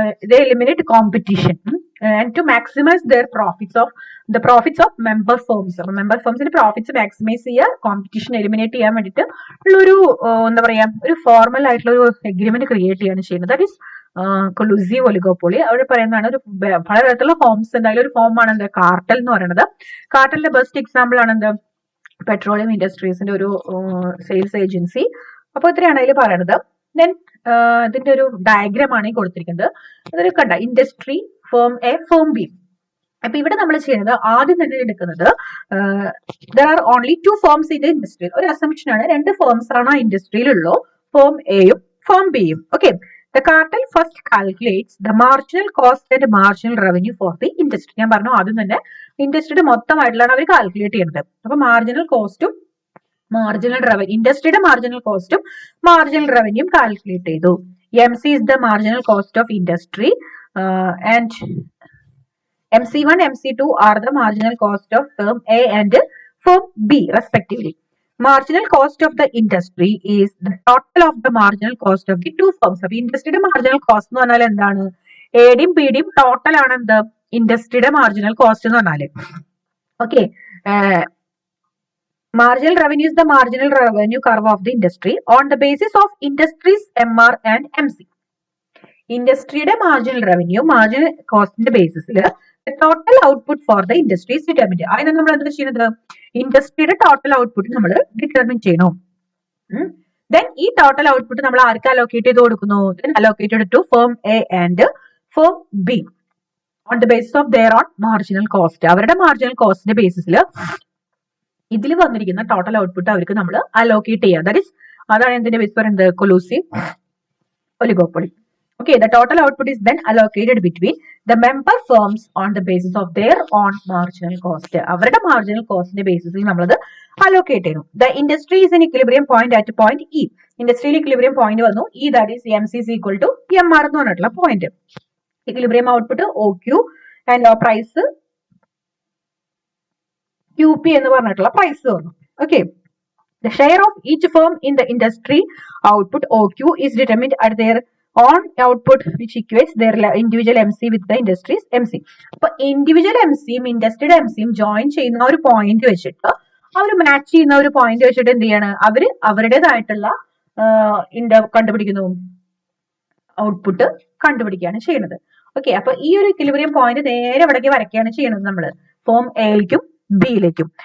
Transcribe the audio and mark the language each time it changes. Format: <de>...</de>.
<en>They eliminate competition and to maximize their profits of member firms.</en> <ml>അപ്പൊ member ഫേംസിന്റെ profits maximise ചെയ്യുക, competition eliminate ചെയ്യാൻ വേണ്ടിയിട്ട് ഉള്ളൊരു എന്താ പറയാ, ഒരു ഫോർമൽ ആയിട്ടുള്ള ഒരു എഗ്രിമെന്റ് ക്രിയേറ്റ് ചെയ്യാണ് ചെയ്യുന്നത്.</ml> <en>That is collusive oligopoly.</en> <ml>അവിടെ പറയുന്നതാണ് ഒരു പലതരത്തിലുള്ള ഫോംസ് ഉണ്ട്. അതിലൊരു ഫോം ആണ് എന്ത്, കാർട്ടൽ എന്ന് പറയുന്നത്. കാർട്ടലിന്റെ ബെസ്റ്റ് എക്സാമ്പിൾ ആണ് എന്ത്, പെട്രോളിയം ഇൻഡസ്ട്രീസിന്റെ ഒരു സെയിൽസ് ഏജൻസി. അപ്പൊ ഇത്രയാണ് അതിൽ പറയുന്നത്. ദെൻ ഇതിന്റെ ഒരു ഡയഗ്രാം ആണ് കൊടുത്തിരിക്കുന്നത്. അതൊരു കണ്ട industry, firm A, firm B. അപ്പൊ ഇവിടെ നമ്മൾ ചെയ്യുന്നത് ആദ്യം തന്നെ എടുക്കുന്നത്</ml> <en>There are only 2 firms in the industry.</en> <ml>ഒരു അസംപ്ഷൻ ആണ്, 2 ഫേംസ് ആണ് ആ ഇൻഡസ്ട്രിയിലുള്ളൂ, ഫേം എയും ഫേം ബിയും.</ml> <en>Okay, the cartel first calculates the marginal cost and marginal revenue for the industry.</en> <ml>ഞാൻ പറഞ്ഞു ആദ്യം തന്നെ ഇൻഡസ്ട്രിയുടെ മൊത്തമായിട്ടുള്ളതാണ് അവർ കാൽക്കുലേറ്റ് ചെയ്യുന്നത്. അപ്പൊ മാർജിനൽ കോസ്റ്റും മാർജിനൽ റവന്യൂ, ഇൻഡസ്ട്രിയുടെ മാർജിനൽ കോസ്റ്റും മാർജിനൽ റവന്യൂം കാൽക്കുലേറ്റ് ചെയ്തു.</ml> <en>MC is the marginal cost of industry and MC1, MC2 are the marginal cost of firm A and firm B respectively. Marginal cost of the industry is the total of the marginal cost of the 2 firms.</en> <ml>അപ്പൊ ഇൻഡസ്ട്രിയുടെ marginal cost എന്ന് പറഞ്ഞാൽ എന്താണ്, എയുടെയും ബിയുടെയും total ആണ് എന്ത്, ഇൻഡസ്ട്രിയുടെ marginal cost എന്ന് പറഞ്ഞാല്.</ml> <en>Okay, marginal revenue is the marginal revenue curve of the industry on the basis of industries MR and MC.</en> <ml>ഇൻഡസ്ട്രിയുടെ marginal revenue marginal കോസ്റ്റിന്റെ ബേസിസിൽ</ml> <en>Total output for the industry is determined.</en> <ml>അതിന് നമ്മൾ എന്താ ചെയ്യുന്നത്? ഇൻഡസ്ട്രിയുടെ total output നമ്മൾ determine ചെയ്യണം. Then ഈ total output നമ്മൾ ആർക്ക് allocate ചെയ്ത് കൊടുക്കുന്നു?</ml> <en>Allocated to firm A and firm B on the basis of their own marginal cost.</en> <ml>അവരുടെ മാർജിനൽ കോസ്റ്റിന്റെ ബേസിസിൽ ഇതിൽ വന്നിരിക്കുന്ന ടോട്ടൽ ഔട്ട്പുട്ട് അവർക്ക് നമ്മൾ അലോക്കേറ്റ് ചെയ്യുക.</ml> <en>that is</en> <ml>അതാണ് എന്തിന്റെ ബേസ് പറയുന്നത്?</ml> <en>Collusive oligopoly. Okay, the total output is then allocated between the member firms on the basis of their own marginal cost.</en> <ml>അവരുടെ മാർജിനൽ കോസ്റ്റിന്റെ ബേസിസിൽ നമ്മളത് അലോക്കേറ്റ് ചെയ്യുന്നു.</ml> <en>The industry is in equilibrium point at point E.</en> <ml>ഇൻഡസ്ട്രിയിൽ equilibrium point വന്നു.</ml> <en>E that is MC is equal to MR</en> <ml>എന്ന് പറഞ്ഞിട്ടുള്ള point. Equilibrium output OQ and price QP എന്ന് പറഞ്ഞിട്ടുള്ള price വന്നു.</ml> <en>Okay, the share of each firm in the industry output OQ is determined at their on output which equates their individual MC with the industry's MC.</en> <ml>അപ്പൊ individual എംസിയും ഇൻഡസ്ട്രിയുടെ എംസിയും join ചെയ്യുന്ന ഒരു point വെച്ചിട്ട് അവർ match ചെയ്യുന്ന ഒരു point വെച്ചിട്ട് എന്ത് ചെയ്യാണ്? അവര് അവരുടേതായിട്ടുള്ള കണ്ടുപിടിക്കുന്നു, ഔട്ട്പുട്ട് കണ്ടുപിടിക്കുകയാണ് ചെയ്യുന്നത്. ഓക്കെ, അപ്പൊ ഈ ഒരു ഇക്വിലിബ്രിയം പോയിന്റ് നേരെ ഇവിടേക്ക് വരയ്ക്കുകയാണ് ചെയ്യുന്നത് നമ്മൾ ഫോം എയിലേക്കും ബിയിലേക്കും.</ml>